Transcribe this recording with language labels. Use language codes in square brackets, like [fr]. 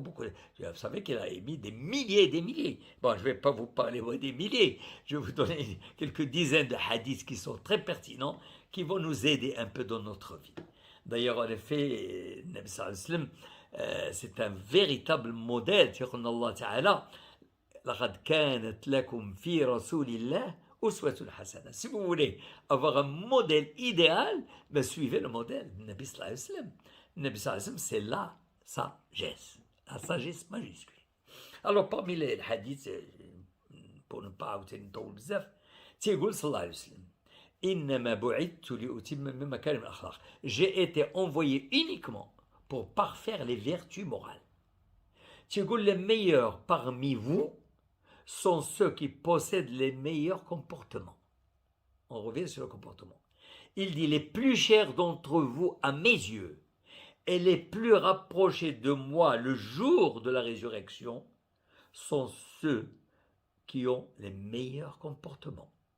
[fr] Vous savez qu'il a émis des milliers et des milliers. Bon, je ne vais pas vous parler des milliers. Je vais vous donner quelques dizaines de hadiths qui sont très pertinents, qui vont nous aider un peu dans notre vie. D'ailleurs, en effet, Nabi sallallahu alayhi wa sallam, c'est un véritable modèle. [ar] يقول الله تعالى لقد كانت لكم في رسول الله أسوة حسنة. [fr] Si vous voulez avoir un modèle idéal, ben suivez le modèle du Nabi sallallahu alayhi wa sallam. Le Nabi sallallahu alayhi wa sallam, c'est la sagesse majuscule. Alors parmi les hadiths, pour ne pas [ar] نطول بزاف, تيقول صلى الله عليه وسلم إنما بعثت لأتمم مكارم الأخلاق. [fr] J'ai été envoyé uniquement pour parfaire les vertus morales. [ar] تيقول [fr] les meilleurs parmi vous sont ceux qui possèdent les meilleurs comportements. On revient sur le comportement. Il dit les plus chers d'entre vous à mes yeux et les plus rapprochés de moi le jour de la résurrection sont ceux qui ont les meilleurs comportements.